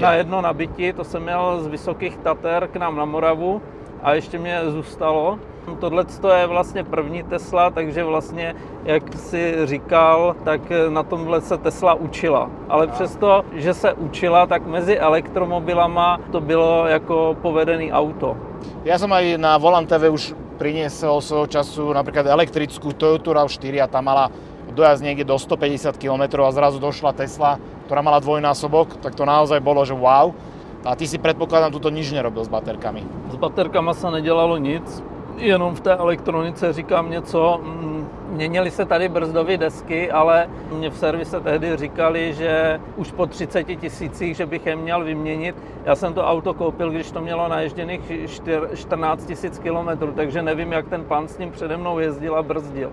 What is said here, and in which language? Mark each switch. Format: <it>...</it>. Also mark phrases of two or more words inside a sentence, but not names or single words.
<cs>Na jedno nabití, to jsem jel z Vysokých Tater k nám na Moravu a ještě mě zůstalo. Tohle je vlastně první Tesla, takže vlastně, jak si říkal, tak na tomhle se Tesla učila. Ale přesto, že se učila, tak mezi elektromobilama to bylo jako povedený auto.</cs> <sk>Ja som aj na Volant TV už priniesol svojho času napríklad elektrickú Toyota RAV4 a tá mala dojazd niekde do 150 km a zrazu došla Tesla, ktorá mala dvojnásobok, tak to naozaj bolo, že wow. A ty si predpokladám, tuto nič nerobil s baterkami.</sk> <cs>S baterkama se nedělalo nic. Jenom v té elektronice říkám něco, měnily se tady brzdové desky, ale mě v servise tehdy říkali, že už po 30 000, že bych je měl vyměnit. Já jsem to auto koupil, když to mělo naježděných 14 000 km, takže nevím, jak ten pán s ním přede mnou jezdil a brzdil.</cs>